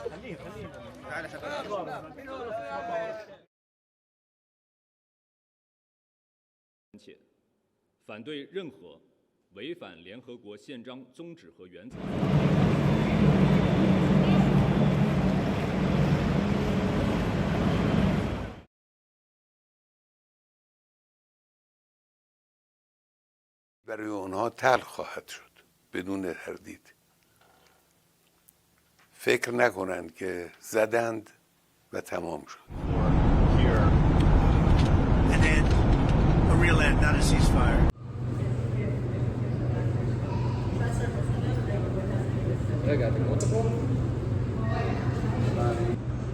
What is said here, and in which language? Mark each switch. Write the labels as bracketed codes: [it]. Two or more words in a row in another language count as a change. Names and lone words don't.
[zh] 切，反对任何违反联合国宪章宗旨和原则。 [fa] برای اونها تلخ خواهد شد بدون تردید. فکر نکنند که زدند و تمام شد. [en] An end, a real end, not a ceasefire. [pt] Legal, tem outra